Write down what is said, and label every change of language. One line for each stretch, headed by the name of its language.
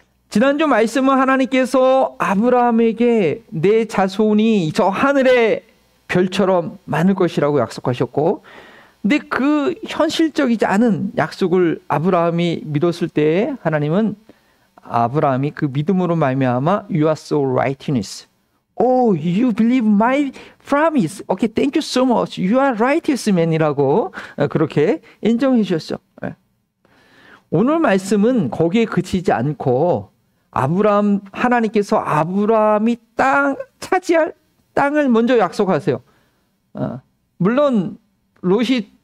Korean: 지난주 말씀은 하나님께서 아브라함에게 내 자손이 저 하늘의 별처럼 많을 것이라고 약속하셨고, 근데 그 현실적이지 않은 약속을 아브라함이 믿었을 때 하나님은 아브라함이 그 믿음으로 말미암아
English: You are so righteous. Oh, you believe my promise. Okay, thank you so much. You are righteous man
Korean: 이라고 그렇게 인정해 주셨죠. 오늘 말씀은 거기에 그치지 않고 하나님께서 아브라함이 차지할 땅을 먼저 약속하세요. 물론 롯이